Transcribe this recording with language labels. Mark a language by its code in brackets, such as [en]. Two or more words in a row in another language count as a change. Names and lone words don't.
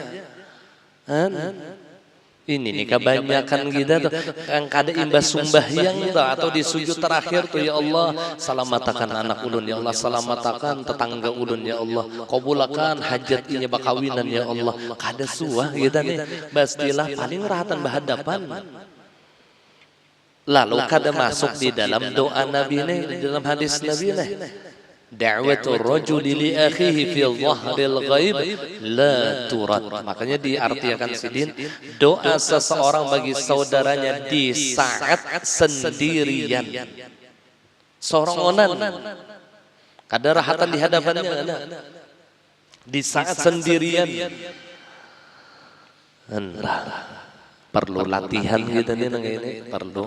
[bjn] Ini nih kebanyakan kita tuh yang kada imbas sumbahyang tuh atau di sujud terakhir tuh, ya Allah salamatakan anak ulun ya Allah, salamatakan tetangga ulun ya Allah, kabulakan hajat ini bakawinan ya Allah. Kada suah kita nih pastilah paling rahatan berhadapan. Lalu kada masuk di dalam doa Nabi nih, di dalam hadis Nabi nih, [ar] da'watul rajuli li akhihi fi dhahril ghaib la turad. [bjn] Makanya diartikan sidin, doa seseorang bagi saudaranya di saat sendirian. Sorongonan. Kada rahatan di hadapannya ada. Di saat sendirian. Perlu latihan kita nih nang ini, perlu.